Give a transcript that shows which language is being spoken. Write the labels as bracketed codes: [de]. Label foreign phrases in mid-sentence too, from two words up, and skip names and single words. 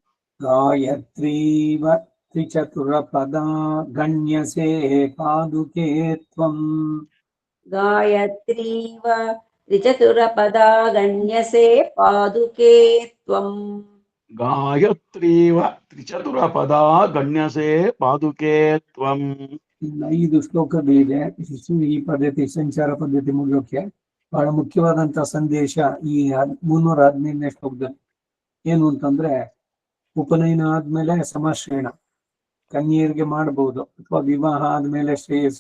[sa] गायत्रीव त्रिचतुरपदा गण्यसे पादुके त्वम् गायत्रीव त्रिचतुरपदा गण्यसे पादुके त्वम् गायत्रीव त्रिचतुरपदा गण्यसे पादुके त्वम् [kn] ಇನ್ನು 5 ಶ್ಲೋಕಗಳಿದೆ. ಈ ಪದ್ಧತಿ ಸಂಚಾರ ಪದ್ಧತಿ ಮುಗಿಯೋಕೆ ಬಹಳ ಮುಖ್ಯವಾದಂತಹ ಸಂದೇಶ ಈ 315ನೇ ಶ್ಲೋಕದಲ್ಲಿ ಏನು ಅಂತಂದ್ರೆ, ಉಪನಯನ ಆದ್ಮೇಲೆ ಸಮಾಶ್ರಯಣ ಕನ್ಯೆಯರಿಗೆ ಮಾಡಬಹುದು ಅಥವಾ ವಿವಾಹ ಆದ್ಮೇಲೆ ಶ್ರೇಯಸ್ಸು.